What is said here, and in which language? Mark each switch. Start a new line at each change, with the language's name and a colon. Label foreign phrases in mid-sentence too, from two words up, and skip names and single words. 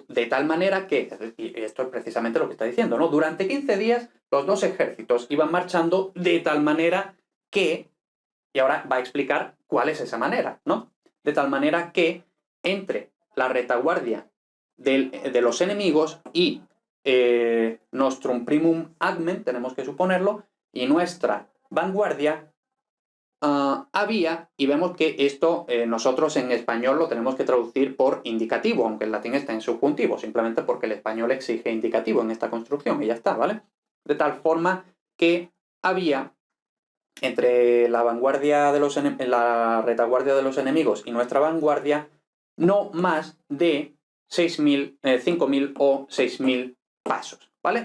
Spanish: De tal manera que, y esto es precisamente lo que está diciendo, ¿no? Durante 15 días los dos ejércitos iban marchando de tal manera que, y ahora va a explicar cuál es esa manera, ¿no? De tal manera que entre la retaguardia de los enemigos y
Latin: nostrum primum agmen,
Spanish: tenemos que suponerlo, y nuestra vanguardia había, y vemos que esto nosotros en español lo tenemos que traducir por indicativo, aunque el latín está en subjuntivo, simplemente porque el español exige indicativo en esta construcción, y ya está, ¿vale? De tal forma que había entre la vanguardia de la retaguardia de los enemigos y nuestra vanguardia no más de 6.000, 5.000 o 6.000 pasos, ¿vale?